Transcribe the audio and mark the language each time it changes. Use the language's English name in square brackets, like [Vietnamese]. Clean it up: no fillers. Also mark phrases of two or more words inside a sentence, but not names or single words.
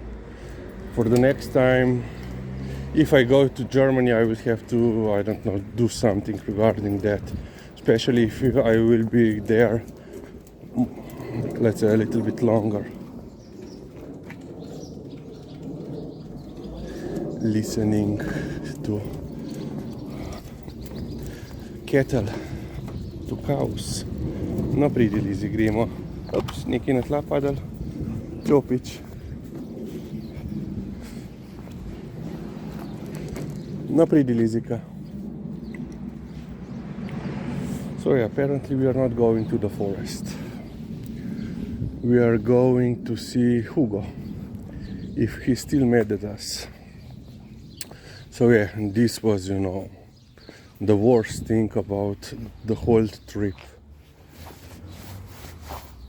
[English] For the next time, if I go to Germany, I will have to, I don't know, do something regarding that, especially if I will be there, let's say, a little bit longer. Listening to cattle, to cows. [Slovenian] No pridi, Lizi, gremo. Ups, nekaj na tla padal. Čopič. No pridi, Lizika. [English] So yeah, apparently we are not going to the forest. We are going to see Hugo, if he's still mad at us. So yeah, this was, you know, the worst thing about the whole trip.